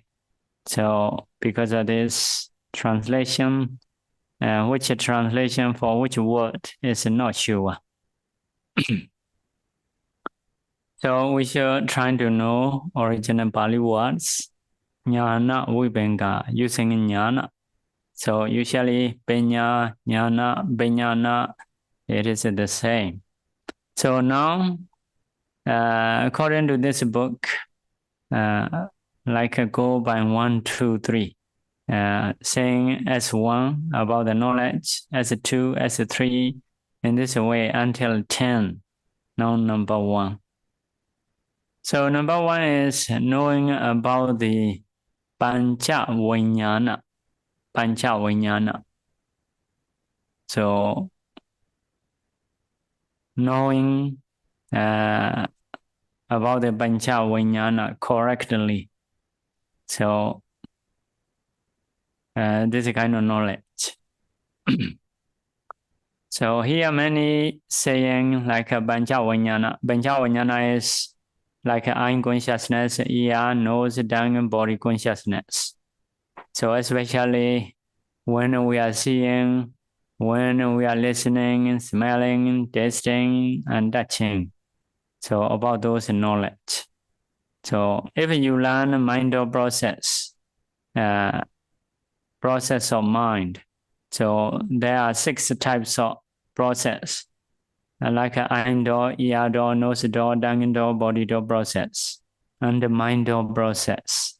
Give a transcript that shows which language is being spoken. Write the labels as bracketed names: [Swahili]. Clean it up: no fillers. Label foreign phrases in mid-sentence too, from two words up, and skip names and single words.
[English] So because of this translation, which translation for which word is not sure. So we should try to know original Pali words, [Pali] jnana, vibhanga, [English] using jnana. So usually [Pali] penya, jnana, vijnana, [English] it is the same. So now, according to this book, like go by 1, 2, 3, saying S1 about the knowledge, S2, S3, in this way until 10, now number 1. So number 1 is knowing about the [Pali] pancha vijnana. Pancha vijnana. [English] So knowing about the [Pali] pancha vijnana [English] correctly. So this is kind of knowledge. So here many saying like a [Pali] pancha vijnana. Pancha vijnana [English] is like eye consciousness, ear, nose, tongue, body consciousness. So especially when we are seeing, when we are listening, smelling, tasting, and touching. So about those knowledge. So if you learn mind process, process of mind, so there are 6 types of process, like eye door, ear door, nose door, tongue door, body door process, and the mind door process.